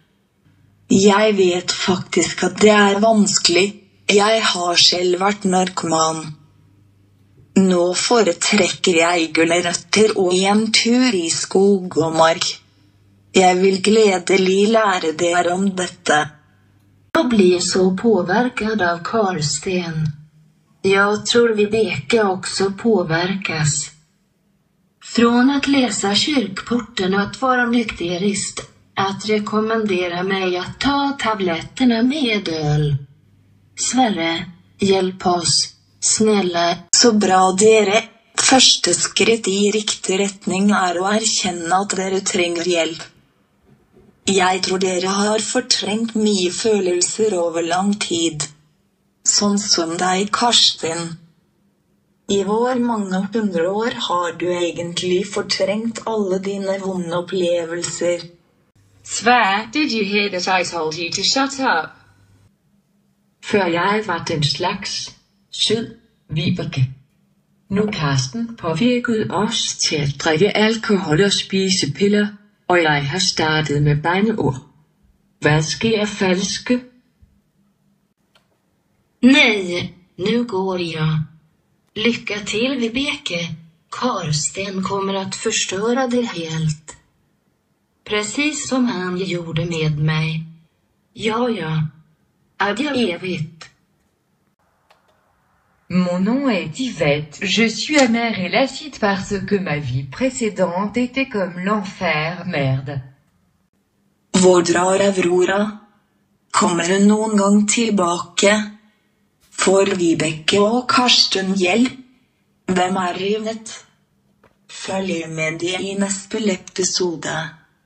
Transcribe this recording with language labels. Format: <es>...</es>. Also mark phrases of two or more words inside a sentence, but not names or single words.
<no>Jeg vet faktisk at det er vanskelig, jeg har selv vært narkoman. Nå foretrekker jeg gulrøtter og en tur i skog og mark. Jeg vil gledelig lære dere om dette.</no> <sv>Jag blir så påverkad av Karsten. Jag tror Vibeke också påverkas. Från att läsa kyrkporten och att vara nykterist, att rekommendera mig att ta tabletterna med öl.</sv> <no>Sverre, hjelp oss. Snälla. Så bra dere. Første skritt i riktig retning er å erkjenne at dere trenger hjelp. Jeg tror dere har fortrengt mye følelser over lang tid. Sånn som deg, Karsten. I vår mange 100 år har du egentlig fortrengt alle dine vonde opplevelser.</no> <en>Sverre, did you hear that I told you to shut up?</en> <da>Før jeg var den slags sød Vibeke. Nu Karsten påvirket os til at drikke alkohol og spise piller, og jeg har startet med bandeord. Hvad sker, falske?</da> <sv>Nej, nu går jag. Lycka till, Vibeke. Karsten kommer att förstöra det helt. Precis som han gjorde med mig. Ja. Adjö evigt.</sv> <fr>Mon nom est Yvette, je suis amère et lacide parce que ma vie précédente était comme l'enfer, merde.</fr> <no>Hvor drar Aurora? Kommer hun noen gang tilbake? Får Vibeke og Karsten hjelp? Hvem er rivet? Følg med i neste episode.</no>